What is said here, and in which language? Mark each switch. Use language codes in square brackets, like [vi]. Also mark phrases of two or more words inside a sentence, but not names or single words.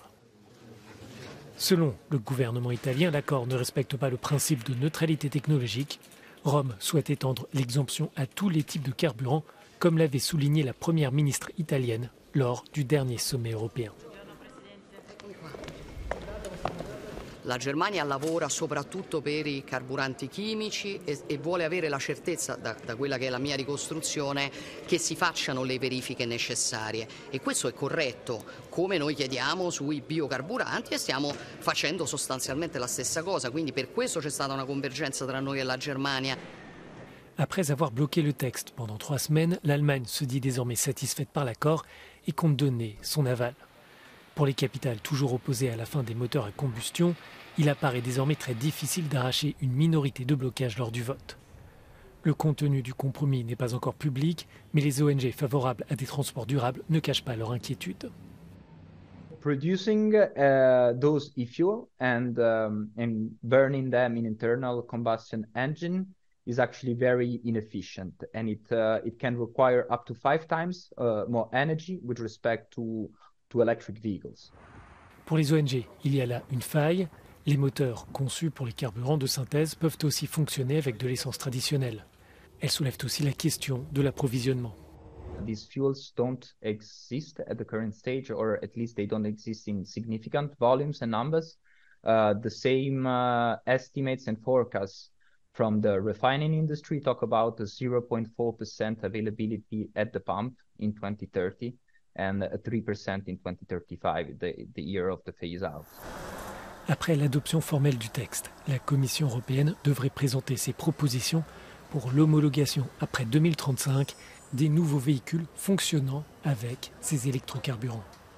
[fr] Selon le gouvernement italien, l'accord ne respecte pas le principe de neutralité technologique. Rome souhaite étendre l'exemption à tous les types de carburants, comme l'avait souligné la première ministre italienne lors du dernier sommet européen. [it] La Germania lavora soprattutto per i carburanti chimici e vuole avere la certezza, da quella che è la mia ricostruzione, che si facciano le verifiche necessarie. E questo è corretto, come noi chiediamo sui biocarburanti, e stiamo facendo sostanzialmente la stessa cosa. Quindi per questo c'è stata una convergenza tra noi e la Germania. [fr] Après avoir bloqué le texte pendant 3 semaines, l'Allemagne se dit désormais satisfaite par l'accord et compte donner son aval. Pour les capitales toujours opposées à la fin des moteurs à combustion, il apparaît désormais très difficile d'arracher une minorité de blocage lors du vote. Le contenu du compromis n'est pas encore public, mais les ONG favorables à des transports durables ne cachent pas leur inquiétude. [en] Producing those e-fuel and burning them in internal combustion engine is actually very inefficient, and it can require up to 5 times more energy with respect to electric vehicles. [fr] Pour les ONG, il y a là une faille. Les moteurs conçus pour les carburants de synthèse peuvent aussi fonctionner avec de l'essence traditionnelle. Elles soulèvent aussi la question de l'approvisionnement. [en] These fuels don't exist at the current stage, or at least they don't exist in significant volumes and numbers. The same estimates and forecasts from the refining industry talk about a 0.4% availability at the pump in 2030 and a 3% in 2035, the year of the phase-out. [fr] Après l'adoption formelle du texte, la Commission européenne devrait présenter ses propositions pour l'homologation après 2035 des nouveaux véhicules fonctionnant avec ces électrocarburants.